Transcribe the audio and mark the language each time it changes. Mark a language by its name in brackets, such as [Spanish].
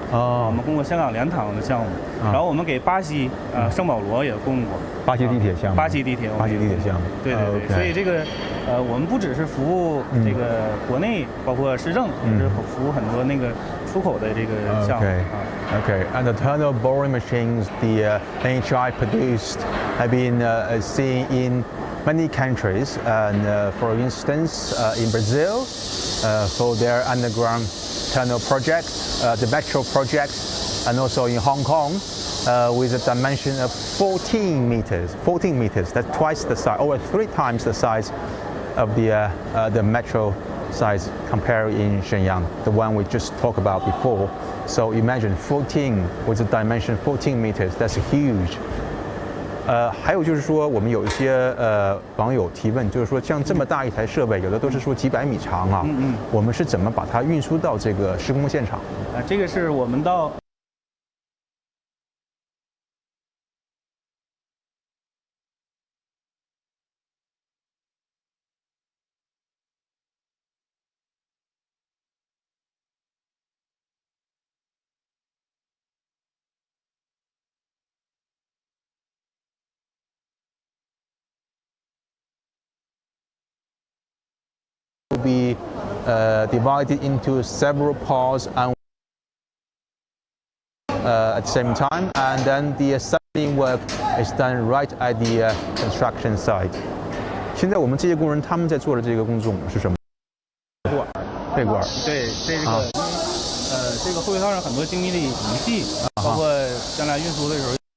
[Chinese] 我们供过香港2趟的项目，然后我们给巴西圣保罗也供过。巴西地铁项目。巴西地铁项目。对，所以这个我们不只是服务这个国内，包括市政，也是服务很多那个出口的这个项目。 [English] Okay, and the tunnel boring machines the NHI produced have been seen in many countries. And for instance, in Brazil, for their underground tunnel project, the metro project, and also in Hong Kong, with a dimension of 14 meters. 14 meters. That's twice the size, or 3 times the size of the metro size compared in Shenyang, the one we just talked about before. So imagine 14 with a dimension 14 meters. That's huge. [Chinese] 还有就是说，我们有一些网友提问，就是说像这么大一台设备，有的都是说几百米长啊，我们是怎么把它运输到这个施工现场？这个是我们到。 [English] Will be divided into several parts and at the same time, and then the assembling work is done right at the construction site. [Chinese] 现在我们这些工人他们在做的这个工种是什么？背管。对，这个后备套上很多精密的仪器，包括将来运输的时候。